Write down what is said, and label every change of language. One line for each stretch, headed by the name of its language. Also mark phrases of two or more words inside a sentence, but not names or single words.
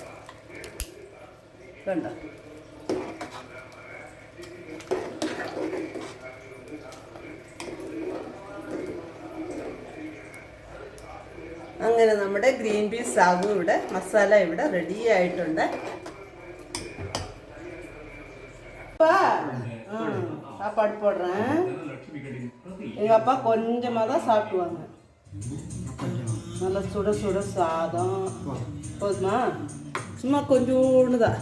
Malayalam: കണ്ടോ? അങ്ങനെ നമ്മുടെ ഗ്രീൻ പീസ് സാഗു ഇവിടെ മസാല ഇവിടെ റെഡി ആയിട്ടുണ്ട്.
Tamil: சாப்பாடு போடுறேன். எங்கள் அப்பா கொஞ்சமாக தான் சாப்பிடுவாங்க. நல்லா சுட சுட சாதம் போதுமா? சும்மா கொஞ்சோண்டு தான்.